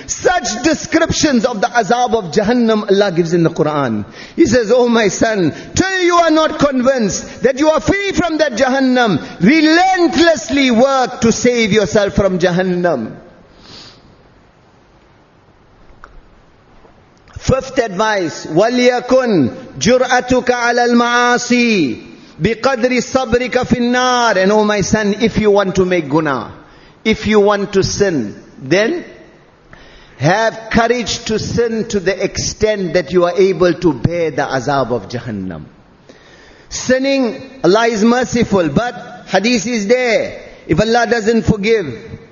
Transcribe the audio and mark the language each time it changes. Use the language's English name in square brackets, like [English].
[English] Such descriptions of the azab of Jahannam Allah gives in the Quran. He says, oh my son, till you are not convinced that you are free from that Jahannam, relentlessly work to save yourself from Jahannam. Fifth advice, [Arabic] وَلْيَكُنْ جُرْأَتُكَ عَلَى الْمَعَاصِي بِقَدْرِ صَبْرِكَ فِي النَّارِ. [English] And oh my son, if you want to make guna, if you want to sin, then have courage to sin to the extent that you are able to bear the azab of Jahannam. Sinning, Allah is merciful, but hadith is there. If Allah doesn't forgive,